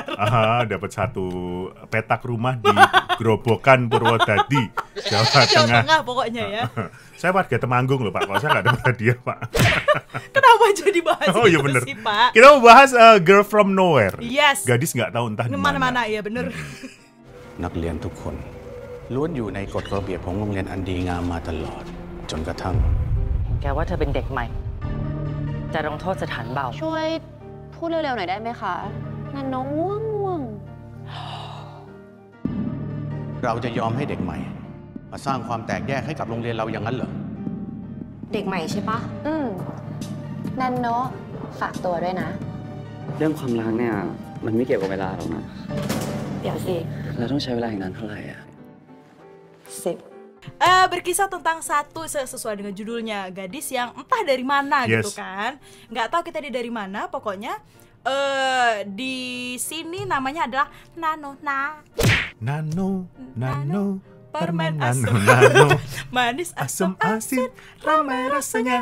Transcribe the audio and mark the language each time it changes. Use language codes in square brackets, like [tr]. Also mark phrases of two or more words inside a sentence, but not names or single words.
[id] Dapat satu petak rumah di Grobogan Purwodadi, Jawa Tengah pokoknya ya. Saya warga Temanggung loh Pak, kalau saya nggak dapat hadiah Pak. Kenapa jadi bahas iya itu bener sih Pak? Kita mau bahas Girl from Nowhere. Yes. Gadis nggak tahu entah di mana-mana, ya bener. [th] นักเรียนทุกคนล้วนอยู่ในกฎระเบียบของโรงเรียนอันดีงามมาตลอดจนกระทั่ง แกว่าเธอเป็นเด็กใหม่จะลงโทษสถานเบา ช่วยพูดเร็วๆหน่อยได้ไหมคะนันน้องง่วง เราจะยอมให้เด็กใหม่มาสร้างความแตกแยกให้กับโรงเรียนเราอย่างนั้นเหรอ เด็กใหม่ใช่ปะนันโนะฝากตัวด้วยนะ เรื่องความรักเนี่ยมันไม่เกี่ยวกับเวลาหรอกนะ เดี๋ยวสิ เราต้องใช้เวลาอีกนานเท่าไหร่อะ [id] Berkisah tentang sesuai dengan judulnya, gadis yang entah dari mana gitu kan. Nggak tahu kita dari mana, pokoknya di sini namanya adalah Nano permen asam manis asam asin ramai rasanya.